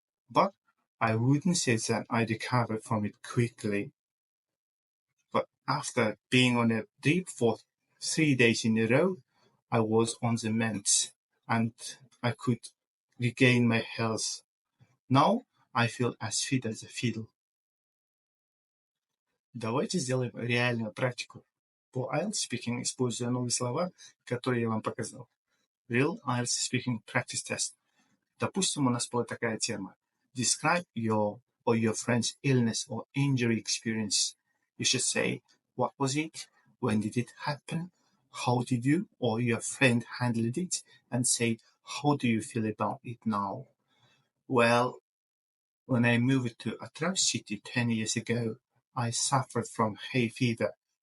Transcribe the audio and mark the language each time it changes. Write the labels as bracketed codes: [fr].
[en] But I wouldn't say that I recovered from it quickly. But after being on a drip for 3 days in a row, I was on the mend and I could regain my health. Now I feel as fit as a fiddle. [ru] Давайте сделаем реальную практику. По IELTS Speaking используя новые слова, которые я вам показал. [en] Real IELTS Speaking Practice Test. [ru] Допустим, у нас была такая тема. [en] Describe your or your friend's illness or injury experience. You should say, what was it? When did it happen? How did you or your friend handle it? And say, how do you feel about it now? Well, when I moved to Atrap City 10 years ago, I suffered from hay fever.